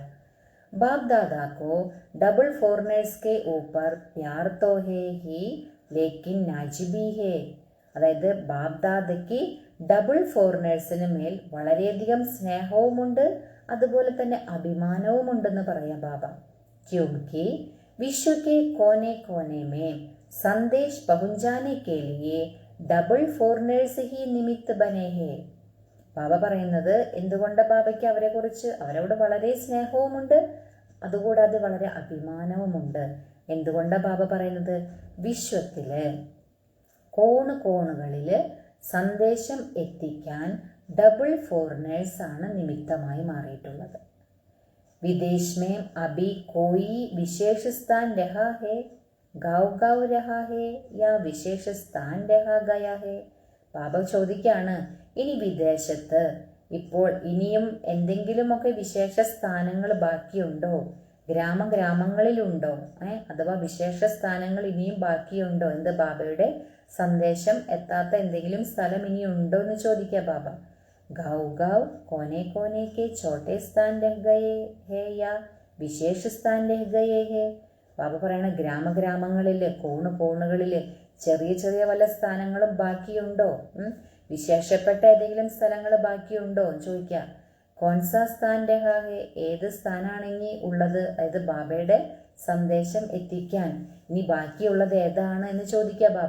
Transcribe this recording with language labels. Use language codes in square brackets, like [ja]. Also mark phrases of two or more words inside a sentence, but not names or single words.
[hi] बाप दादा को [en] double foreigners [hi] के ऊपर प्यार तो है ही लेकिन नाज़ भी है. [ml] അതായത് ബാബ് ദാദയ്ക്ക് [en] double foreigners [ml] മേൽ വളരെയധികം സ്നേഹവുമുണ്ട്, അതുപോലെ തന്നെ അഭിമാനവുമുണ്ടെന്ന് പറയാം ബാബ. [hi] ക്യോंकि विश्व के कोने कोने में संदेश पहुंचाने के लिए [en] double foreigners [hi] ही निमित्त बने हैं. [ml] ബാബ പറയുന്നത് എന്തുകൊണ്ട് ബാബയ്ക്ക് അവരോട് വളരെ സ്നേഹവുമുണ്ട്, അതുകൂടാതെ വളരെ അഭിമാനവുമുണ്ട്. എന്തുകൊണ്ടാണ് ബാബ പറയുന്നത്? വിശ്വത്തില് കോണുകളിൽ സന്ദേശം എത്തിക്കാൻ [en] double foreigners [ml] ആണ് നിമിത്തമായി മാറിയിട്ടുള്ളത്. [hi] വിദേശ് में अभी कोई विशेष स्थान रहा है, गाँव रहा है या विशेष स्थान रहा गया है. [ml] ബാബ ചോദിക്കാണ്, ഇനി വിദേശത്ത് ഇപ്പോൾ ഇനിയും എന്തെങ്കിലുമൊക്കെ വിശേഷ സ്ഥാനങ്ങൾ ബാക്കിയുണ്ടോ, ഗ്രാമങ്ങളിലുണ്ടോ, അഥവാ വിശേഷ സ്ഥാനങ്ങൾ ഇനിയും ബാക്കിയുണ്ടോ, എന്ത് ബാബയുടെ സന്ദേശം എത്താത്ത എന്തെങ്കിലും സ്ഥലം ഇനിയുണ്ടോ എന്ന് ചോദിക്കുക ബാബ. [hi] गाँव कोने कोने के छोटे स्थान रह गए हैं या विशेष स्थान रह गए हैं. [ml] ബാബ പറയണ ഗ്രാമങ്ങളിൽ കോണുകളിൽ ചെറിയ വല്ല സ്ഥാനങ്ങളും ബാക്കിയുണ്ടോ, വിശേഷപ്പെട്ട ഏതെങ്കിലും സ്ഥലങ്ങൾ ബാക്കിയുണ്ടോ എന്ന് ചോദിക്കുക. [hi] कौन सा स्थान रहा है. [ml] ഏത് സ്ഥാനാണ് ഇനി ഉള്ളത്, അതായത് ബാബയുടെ സന്ദേശം എത്തിക്കാൻ ഇനി ബാക്കിയുള്ളത് ഏതാണ് എന്ന് ചോദിക്കുക ബാബ.